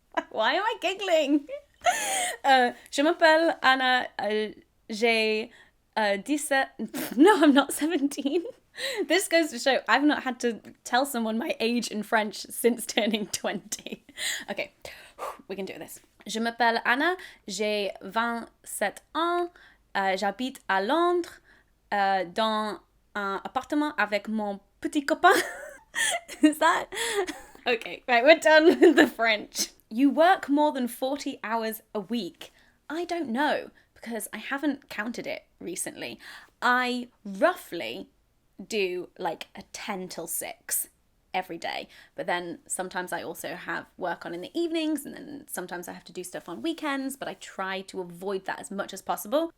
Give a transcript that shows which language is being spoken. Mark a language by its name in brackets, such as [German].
[English] Why am I giggling? [French] Je m'appelle Anna, j'ai [English] 17. No, I'm not 17. This goes to show I've not had to tell someone my age in French since turning 20. Okay, we can do this. [French] Je m'appelle Anna, j'ai 27 ans, j'habite à Londres, dans un appartement avec mon petit copain. [English] Is that? Okay, right, we're done with the French. You work more than 40 hours a week. I don't know, because I haven't counted it recently. I roughly do like a 10 till 6 every day, but then sometimes I also have work on in the evenings, and then sometimes I have to do stuff on weekends, but I try to avoid that as much as possible.